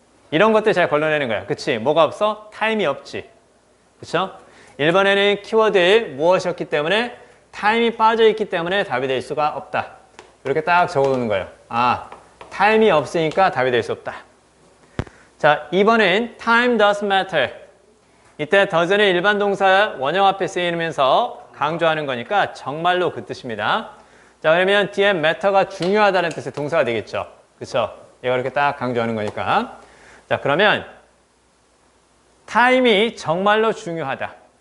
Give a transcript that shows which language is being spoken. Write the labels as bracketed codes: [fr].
[ko] 이런 것들 잘 걸러내는 거야. 그치? 뭐가 없어? 타임이 없지. 그쵸? 1번에는 키워드에 무엇이었기 때문에 타임이 빠져있기 때문에 답이 될 수가 없다. 이렇게 딱 적어두는 거예요. 아, 타임이 없으니까 답이 될 수 없다. 자, 2번은 [en] time does matter. [ko] 이때 does는 일반 동사 원형 앞에 쓰이면서 강조하는 거니까 정말로 그 뜻입니다. 자, 그러면 뒤에 matter가 중요하다는 뜻의 동사가 되겠죠. 그쵸? 얘가 이렇게 딱 강조하는 거니까. 자, 그러면 타임이 정말로 중요하다.